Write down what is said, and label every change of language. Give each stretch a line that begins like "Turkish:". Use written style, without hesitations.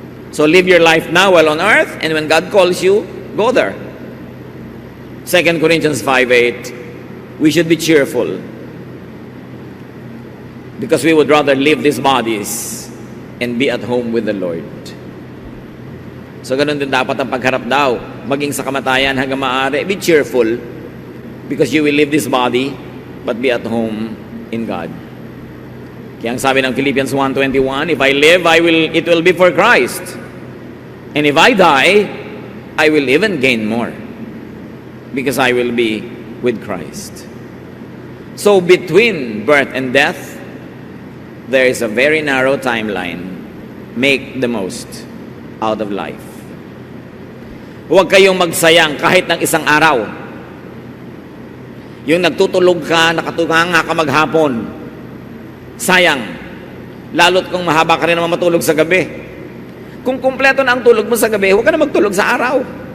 English: So live your life now while on earth, and when God calls you, go there. 2 Corinthians 5:8, we should be cheerful because we would rather leave these bodies and be at home with the Lord.
Filipino: So ganun din dapat ang pagharap daw, maging sa kamatayan hanggang maaari.
English: Be cheerful because you will leave this body but be at home in God.
Filipino: Kaya ang sabi ng
English: Philippians 1:21, if I live, it will be for Christ. And if I die, I will even gain more because I will be with Christ. So between birth and death, there is a very narrow timeline. Make the most out of life.
Filipino: Huwag kayong magsayang kahit ng isang araw. Yung nagtutulog ka, nakatunganga ka maghapon. Sayang. Lalo't kung mahaba ka rin naman matulog sa gabi. Kung kumpleto na ang tulog mo sa gabi, huwag ka na magtulog sa araw.